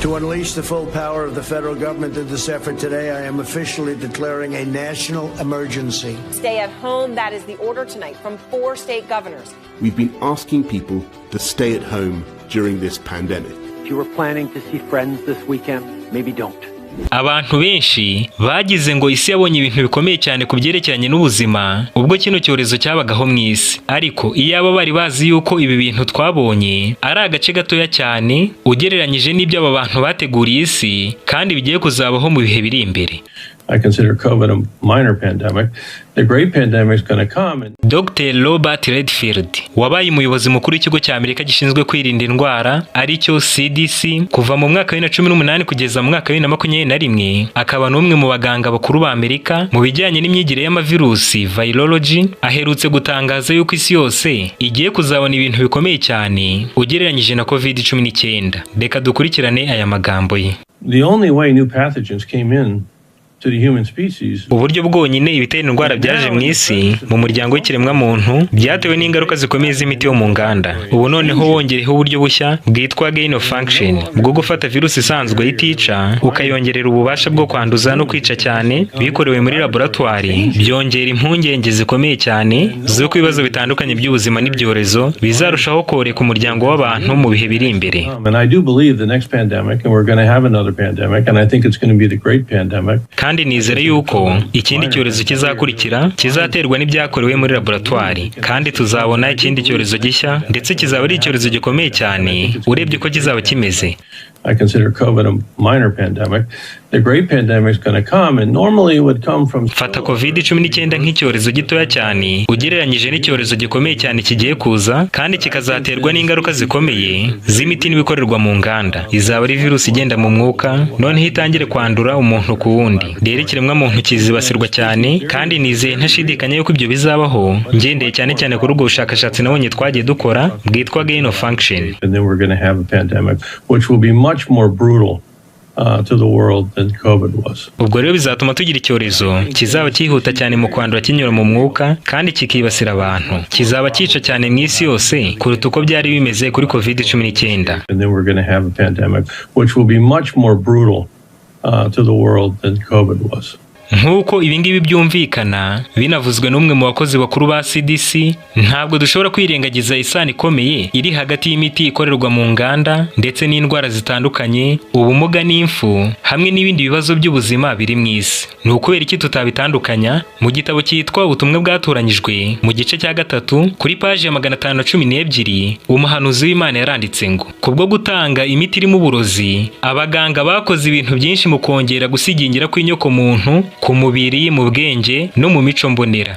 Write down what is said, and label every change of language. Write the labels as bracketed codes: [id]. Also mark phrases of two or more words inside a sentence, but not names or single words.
[en] To unleash the full power of the federal government in this effort today, I am officially declaring a national emergency. Stay at home, that is the order tonight from 4 state governors. We've been asking people to stay at home during this pandemic. If you were planning to see friends this weekend, maybe don't. [rw] Abantu benshi bagize ngo isi yabonye ibintu bikomeye cyane ku byerekeranye n'ubuzima ubwo kino cyorezo cyabagaho mu isi, ariko iyaba bari bazi yuko ibi bintu twabonye ari agace gatoya cyane ugereranyije n'ibyo aba bantu bateguriye isi kandi bigiye kuzabaho mu bihe biri imbere. [en] I consider COVID a minor pandemic. The great pandemic is going to come. [rw] Dr. Robert Redfield wabaye umuyobozi mukuru w'ikigo cya Amerika gishinzwe kwirinda indwara aricyo CDC kuva mu mwaka wa 2018 kugeza mu mwaka wa 2021, akaba n'umwe mu baganga bakuru ba Amerika mu bijyanye n'imyigire y'amavirusi virology, aherutse gutangaza yuko isi yose igiye kuzabona ibintu bikomeye cyane ugereranyije na COVID-19. Reka dukurikirane aya magambo ye. [en] The only way new pathogens came in [rw] uburyo bwonyine ibitera indwara byaje mu isi mu muryango w'ikiremwa muntu byatewe n'ingaruka zikomeye z'imiti yo mu nganda. Ubu noneho wongereho uburyo bushya bwitwa [en] gain of function [rw] bwo gufata virusi isanzwe itica ukayongerera ububasha bwo kwanduza no kwica cyane bikorewe muri laboratoire, byongera impungenge zikomeye cyane z'uko ibibazo bitandukanye by'ubuzima n'ibyorezo bizarushaho koreka umuryango w'abantu mu bihe biri imbere. [en] And I do believe the next pandemic, and we're going to have another pandemic, and I think it's going to be the great pandemic. [rw] Kandi nizere yuko ikindi cyorezo kizakurikira kizaterwa n'ibyakorewe muri laboratoire, kandi tuzabona ikindi cyorezo gishya ndetse kizaba ari icyorezo gikomeye cyane urebye ko kizaba kimeze. [en] I consider COVID a minor pandemic. The great pandemic is going to come, and normally it would come from. [rw] Fata COVID-19 nk'icyorezo gitoya cyane ugereranyije n'icyorezo gikomeye cyane kigiye kuza, kandi kikazaterwa n'ingaruka zikomeye z'imiti n'ibikorerwa mu nganda. Izaba ari virusi igenda mu mwuka noneho itangire kwandura umuntu ku wundi. Rero ikiremwa muntu kizibasirwa cyane, kandi nizeye ntashidikanya yuko ibyo bizabaho ngendeye cyane cyane kuri ubwo bushakashatsi nabonye twagiye dukora bwitwa [en] gain of function. And then we're going to have a pandemic which will be much more brutal to the world than COVID was. [rw] Ubwo rero bizatuma tugira icyorezo kizaba cyihuta cyane mu kwandura kinyura mu mwuka kandi kikibasira abantu. Kizaba cyica cyane mu isi yose kuruta uko byari bimeze kuri COVID-19. [en] And then we're going to have a pandemic which will be much more brutal to the world than COVID was. [rw] Nk'uko ibingibi byumvikana binavuzwe n'umwe mu bakozi bakuru ba CDC, ntabwo dushobora kwirengagiza isano ikomeye iri hagati y'imiti ikorerwa mu nganda ndetse n'indwara zitandukanye, ubumuga n'imfu hamwe n'ibindi bibazo by'ubuzima biri mu isi. Ni ukubera iki tutabitandukanya? Mu gitabo cyitwa ubutumwa bwatoranyijwe mu gice cya 3 kuri paji ya 512 umuhanuzi w'Imana yaranditse ngo kubwo gutanga imiti irimo uburozi abaganga bakoze ibintu byinshi mu kongera gusigingira kw'inyoko muntu ku mubiri, mu bwenge no mu mico mbonera.